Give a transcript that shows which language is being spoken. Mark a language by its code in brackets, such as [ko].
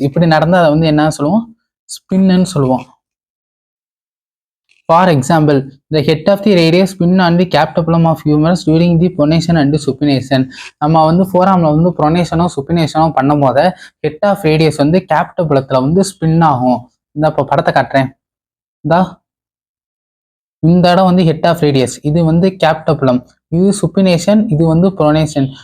[ta] இப்படி நடந்தால் அதை வந்து என்ன சொல்லுவோம், ஸ்பின்னு சொல்லுவோம். [en] For example, the head of the radius spin on the capitulum of humerus during the pronation and supination. [ta] நம்ம வந்து ஃபோராம்ல வந்து ப்ரொனேஷனோ சுப்பினேஷனோ பண்ணும் போது ஹெட் ஆஃப் ரேடியஸ் வந்து கேப்டபுலத்துல வந்து ஸ்பின் ஆகும். இந்த இப்போ படத்தை காட்டுறேன். இந்த இடம் வந்து ஹெட் ஆஃப் ரேடியஸ், இது வந்து கேப்டபுலம், இது சுப்பினேஷன், இது வந்து ப்ரொனேஷன்.